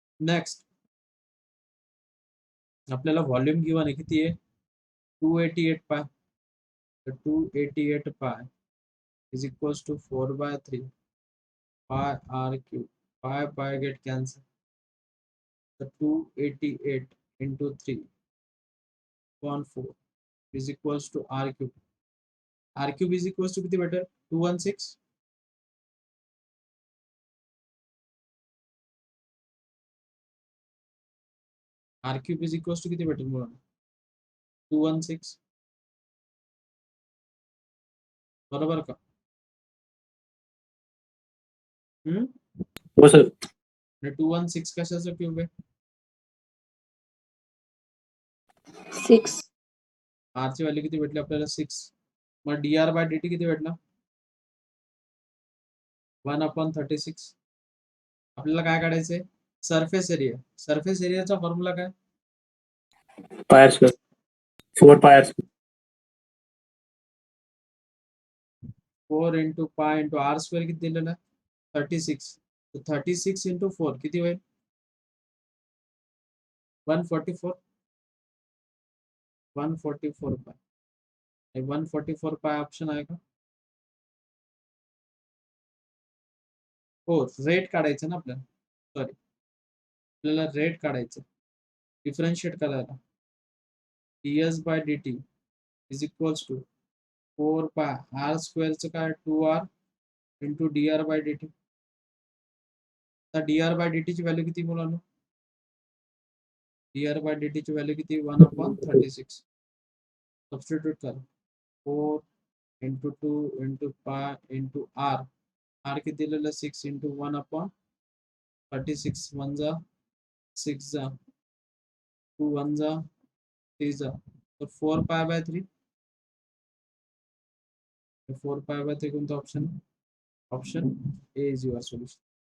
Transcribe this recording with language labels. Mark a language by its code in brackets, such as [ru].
[mr] Next आपल्याला volume given आहे किती आहे? 288 पाय. तर [en] 288 pi is equals to 4/3 pi r cube. Pi get cancel. The 288 into 3/4 is equals to r cube. R cube is equals to [mr] किती भेटेल [en] 216. R cube is equals to [mr] किती भेटेल मुलांना [en] 216. [mr] बरोबर का? हो सर. 216 कशाचं क्यूब आहे? 6. R ची व्हॅल्यू किती भेटली आपल्याला 6. मग dr/dt किती भेटला 1/36. आपल्याला काय काढायचंय सरफेस एरिया. सरफेस एरियाचा फॉर्म्युला काय [en] pi square 4 pi square 4 into pi into r square [mr] किती दिलेला आहे [en] 36. [mr] तर 36 into 4 किती होईल 144. 144 पाय. 144 पाय ऑप्शन आहे का? हो रेट काढायचं ना आपल्याला. सॉरी आपल्याला रेट काढायचं डिफरन्शिएट करायला. [en] ds/dt is equals to 4 pi r [mr] स्क्वेअरचं काय [en] 2r into dr/dt. [mr] आता dr/dt ची व्हॅल्यू किती मुलांना dr/dt ची व्हॅल्यू किती 1/36. [en] Substitute करा 4 into 2 into pi into r. [mr] r किती दिलेलं 6 into 1/36. 1 जा 6 जा 2 1 जा 3 जा. तर 4 pi/3. [en] 4 pi/3 [mr] कोणता [en] Option option A is your solution.